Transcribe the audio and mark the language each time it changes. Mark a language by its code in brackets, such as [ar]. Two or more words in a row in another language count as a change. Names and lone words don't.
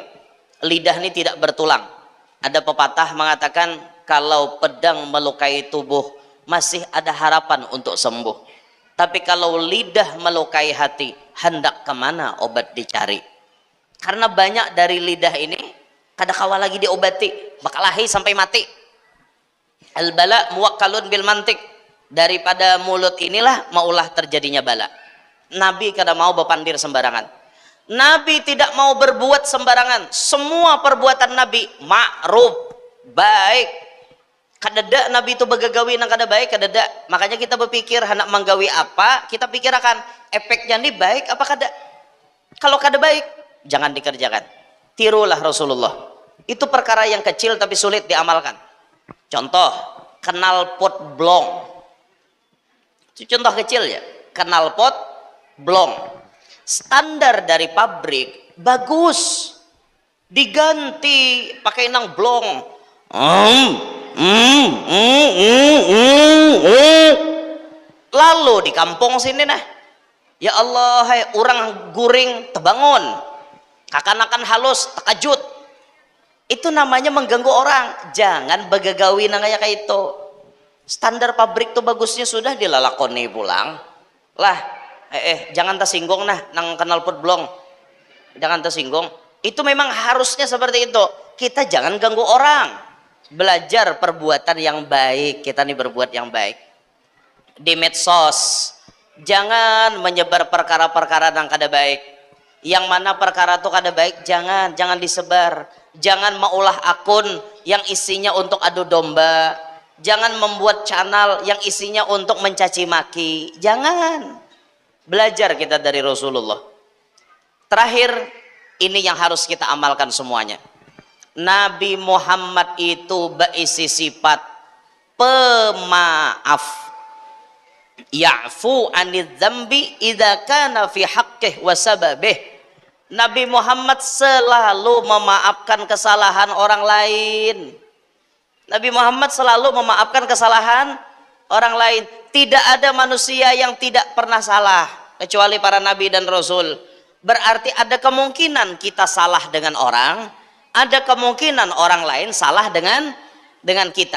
[id] Lidah ini tidak bertulang. Ada pepatah mengatakan kalau pedang melukai tubuh masih ada harapan untuk sembuh. Tapi kalau lidah melukai hati, hendak kemana obat dicari? [bjn] Karena banyak dari lidah ini kada kawa lagi diobati, bakalahi sampai mati. [ar] البلاء موكل بالمنطق. [id] Daripada mulut inilah maulah terjadinya bala. [bjn] Nabi kada mau bepandir sembarangan. [id] Nabi tidak mau berbuat sembarangan. Semua perbuatan Nabi ma'ruf, baik. [bjn] Kadada Nabi itu begagawi nang kada baik, kadada. [id] Makanya kita berpikir hendak menggawi apa, kita pikirkan efeknya ini baik apa kada. Kalau kada baik, jangan dikerjakan. Tirulah Rasulullah. Itu perkara yang kecil tapi sulit diamalkan. Contoh, knalpot blong. Itu contoh kecil ya. Knalpot blong. Standar dari pabrik bagus. [bjn] Diganti pakai nang blong. Lalu di kampung sini nah, [ar] يا الله, [bjn] hai orang guring tebangun, kakanakan halus takajut. [id] Itu namanya mengganggu orang. Jangan [bjn] begagawi nang [id] kayak itu. [bjn] Standar pabrik tuh bagusnya sudah dilalakoni pulang lah. Jangan tersinggung nah nang knalpot blong, jangan tersinggung. [id] Itu memang harusnya seperti itu. Kita jangan ganggu orang. Belajar perbuatan yang baik. Kita nih berbuat yang baik di medsos. Jangan menyebar perkara-perkara yang kada baik. Yang mana perkara itu kada baik, jangan disebar. Jangan maulah akun yang isinya untuk adu domba. Jangan membuat channel yang isinya untuk mencaci maki. Jangan. Belajar kita dari Rasulullah. Terakhir, ini yang harus kita amalkan semuanya. Nabi Muhammad itu berisi sifat pemaaf. [ar] يعفو عن الذنب إذا كان في حق حقه وسببه. [id] Nabi Muhammad selalu memaafkan kesalahan orang lain. Nabi Muhammad selalu memaafkan kesalahan orang lain. Tidak ada manusia yang tidak pernah salah kecuali para nabi dan rasul. Berarti ada kemungkinan kita salah dengan orang, ada kemungkinan orang lain salah dengan kita.